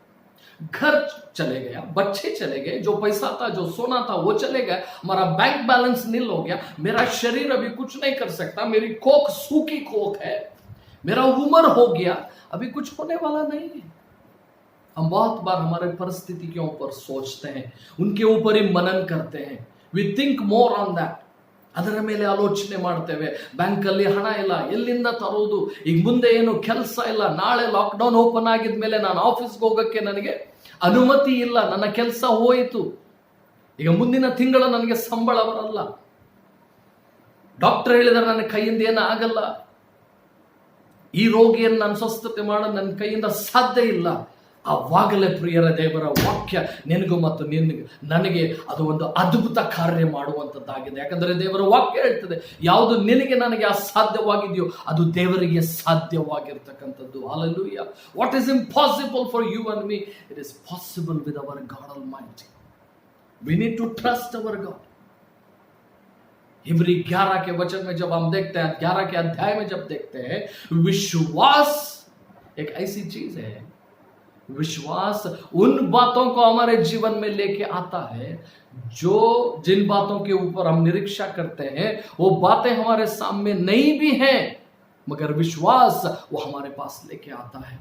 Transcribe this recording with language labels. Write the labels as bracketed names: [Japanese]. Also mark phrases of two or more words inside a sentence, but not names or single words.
[Hindi] घर चले गया, बच्चे चले गए, जो पैसा था, जो सोना था वो चले गया, हमारा बैंक बैलेंस नील हो गया, मेरा शरीर अभी कुछ नहीं कर सकता, मेरी कोख सूखी कोख है, मेरा उम्र हो गया, अभी कुछ होने वाला नहीं है। हम बहुत बार हमारे परिस्थिति के ऊपर सोचते हैं, उनके ऊपर ही मनन करते हैं। [English] We think more on that. [Kannada] ಅದರ ಮೇಲೆ ಆಲೋಚನೆ ಮಾಡ್ತೇವೆ। ಬ್ಯಾಂಕಲ್ಲಿ ಹಣ ಇಲ್ಲ, ಎಲ್ಲಿಂದ ತರೋದು, ಈಗ ಮುಂದೆ ಏನು ಕೆಲಸ ಇಲ್ಲ, ನಾಳೆ [English] lockdown open [Kannada] ಆಗಿದ್ಮೇಲೆ ನಾನು ಆಫೀಸ್ಗೆ ಹೋಗಕ್ಕೆ ನನಗೆ ಅನುಮತಿ ಇಲ್ಲ, ನನ್ನ ಕೆಲಸ ಹೋಯಿತು, ಈಗ ಮುಂದಿನ ತಿಂಗಳ ನನಗೆ ಸಂಬಳ ಬರಲ್ಲ, ಡಾಕ್ಟರ್ ಹೇಳಿದರೆ ನನ್ನ ಕೈಯಿಂದ ಏನು ಆಗಲ್ಲ, ಈ ರೋಗಿಯನ್ನು ನಾನು ಸ್ವಸ್ಥತೆ ಮಾಡೋದು ನನ್ನ ಕೈಯಿಂದ ಸಾಧ್ಯ ಇಲ್ಲ. ಆವಾಗಲೇ ಪ್ರಿಯರ ದೇವರ ವಾಕ್ಯ ನಿನಗೂ ಮತ್ತು ನನಗೆ ಅದು ಒಂದು ಅದ್ಭುತ ಕಾರ್ಯ ಮಾಡುವಂಥದ್ದಾಗಿದೆ. ಯಾಕಂದರೆ ದೇವರ ವಾಕ್ಯ ಹೇಳ್ತದೆ ಯಾವುದು ನಿನಗೆ ನನಗೆ ಅಸಾಧ್ಯವಾಗಿದೆಯೋ ಅದು ದೇವರಿಗೆ ಸಾಧ್ಯವಾಗಿರ್ತಕ್ಕಂಥದ್ದು. [English] Hallelujah. What is impossible for you and me, it is possible with our God Almighty. We need to trust our God. [Hindi] इब्री 11 के वचन में जब हम देखते हैं, 11 के अध्याय में जब देखते हैं, विश्वास एक ऐसी चीज है, विश्वास उन बातों को हमारे जीवन में लेके आता है जो जिन बातों के ऊपर हम निरीक्षा करते हैं वो बातें हमारे सामने नहीं भी हैं, मगर विश्वास वो हमारे पास लेके आता है।